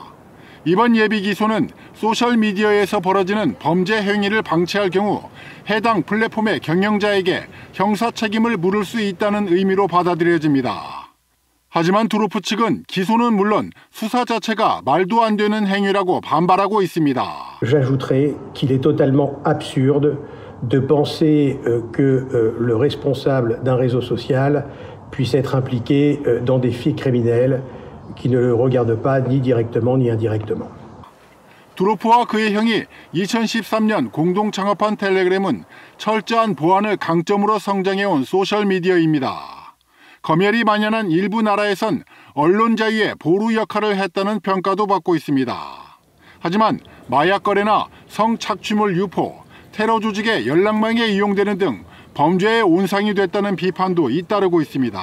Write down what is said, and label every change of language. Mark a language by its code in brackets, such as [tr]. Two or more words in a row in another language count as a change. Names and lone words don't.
[ko] 이번 예비 기소는 소셜미디어에서 벌어지는 범죄 행위를 방치할 경우 해당 플랫폼의 경영자에게 형사 책임을 물을 수 있다는 의미로 받아들여집니다. 하지만 두로프 측은 기소는 물론 수사 자체가 말도 안 되는 행위라고 반발하고 있습니다. [fr] J'ajouterai qu'il est totalement absurde de penser que le responsable d'un réseau social puisse être impliqué dans des faits criminels qui ne le regardent pas ni directement ni indirectement. [ko] 두로프와 그의 형이 2013년 공동 창업한 텔레그램은 철저한 보안을 강점으로 성장해온 소셜미디어입니다. 검열이 만연한 일부 나라에선 언론 자유의 보루 역할을 했다는 평가도 받고 있습니다. 하지만 마약 거래나 성착취물 유포, 테러 조직의 연락망에 이용되는 등 범죄의 온상이 됐다는 비판도 잇따르고 있습니다.